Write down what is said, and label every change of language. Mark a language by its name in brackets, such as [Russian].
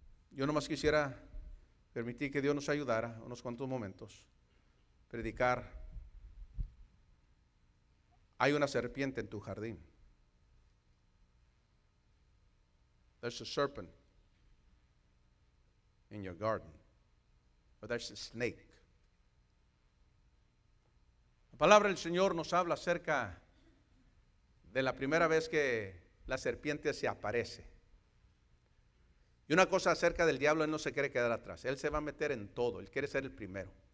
[Spanish] Yo nomás quisiera permitir que Dios nos ayudara unos cuantos momentos. Predicar. Hay una serpiente en tu jardín. [English] There's a serpent in your garden. Or there's a snake. [Spanish] La palabra del Señor nos habla acerca de la primera vez que la serpiente se aparece. Y una cosa acerca del diablo, él no se quiere quedar atrás. Él se va a meter en todo. Él quiere ser el primero.